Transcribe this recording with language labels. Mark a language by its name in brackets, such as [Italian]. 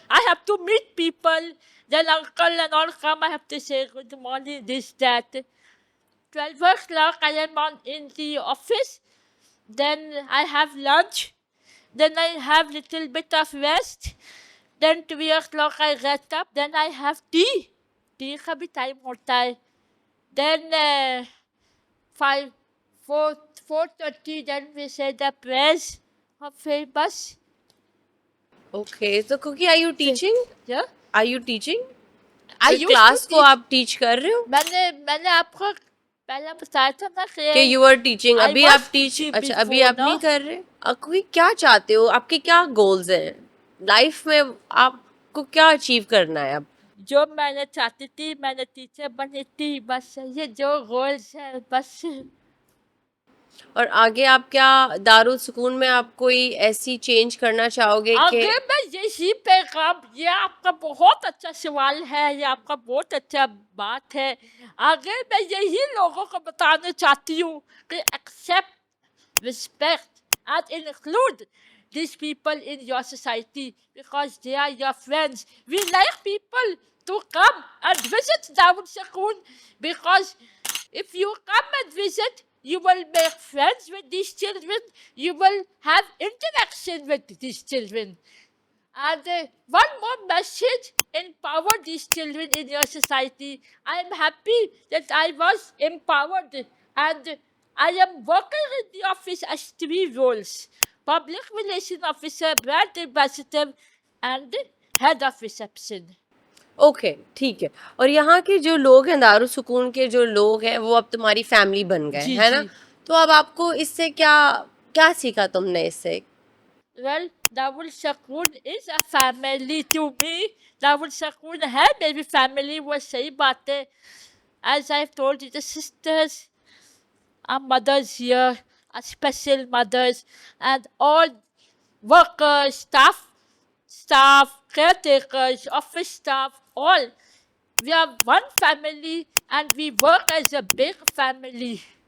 [English] I have to meet people, then uncle and all come, I have to say good morning, this, that. 12 o'clock I am in the office, then I have lunch, then I have little bit of rest, then 3 o'clock I get up, then I have tea. [Hindi] tea का भी time होता है. [English] Then 4:30, then we say the prayers. [Hindi] और फिर बस. [English] Okay, so Cookie, are you teaching? Yeah. Are you teaching? I [Hindi] तो class को आप टीच कर रहे हो? मैंने आपको पहले बताया था ना [English] कि you are teaching. [Hindi] अभी आप टीच, अच्छा अभी आप नहीं कर रहे? Cookie, क्या चाहते हो? आपके क्या गोल्स हैं लाइफ में? आपको क्या अचीव करना है अब? जो मैंने चाहती थी, मैंने टीचर बनी थी, बस ये जो गोल्स है बस. और आगे आप क्या दारुल सुकून में आप कोई ऐसी चेंज करना चाहोगे कि? आगे मैं यही पैगाम, ये आपका बहुत अच्छा सवाल है, ये आपका बहुत अच्छा बात है. आगे मैं यही लोगों को बताना चाहती हूँ कि [English] accept, respect and include these people in your society because they are your friends. We like people to come and visit Darul Sukun because if you come and visit, you will make friends with these children, you will have interaction with these children. And one more message, empower these children in your society. I am happy that I was empowered and I am working in the office as 3 roles: public relation officer, brand ambassador, and head of reception. [Hindi] Okay, ठीक है। और यहाँ के जो लोग हैं, दारुल सुकून के जो लोग हैं, वो अब तुम्हारी फैमिली बन गए, जी है ना? जी। तो अब आपको इससे क्या क्या सीखा तुमने इससे? [English] Well, Darul Sukun is a family to me. [Hindi] Darul Sukun है मेरी family, वो सही बात है. [English] As I've told you, the sisters are mothers here, are special mothers, and all workers, staff, caretakers, office staff, all. We are one family and we work as a big family.